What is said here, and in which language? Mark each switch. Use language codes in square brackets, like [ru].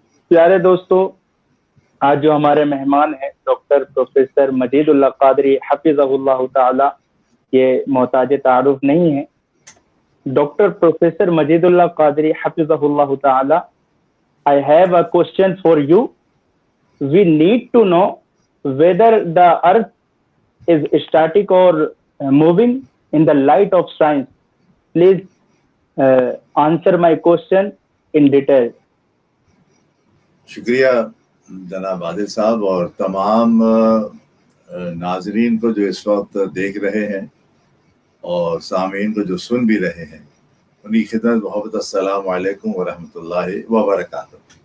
[ur] پیارے دوستو، آج جو ہمارے مہمان ہیں ڈاکٹر پروفیسر مجید اللہ قادری حفظہ اللہ تعالی، یہ محتاج تعارف نہیں ہے. [en] Doctor professor Majeed Ullah Qadri حفظہ اللہ تعالی, I have a question for you. We need to know whether the earth is static or moving in the light of science. Please answer my question in detail. [ur] شکریہ جناب عادل صاحب اور تمام ناظرین کو جو اس وقت دیکھ رہے ہیں اور سامعین کو جو سن بھی رہے ہیں، انہیں خدمت محبت السلام علیکم ورحمۃ اللہ وبرکاتہ.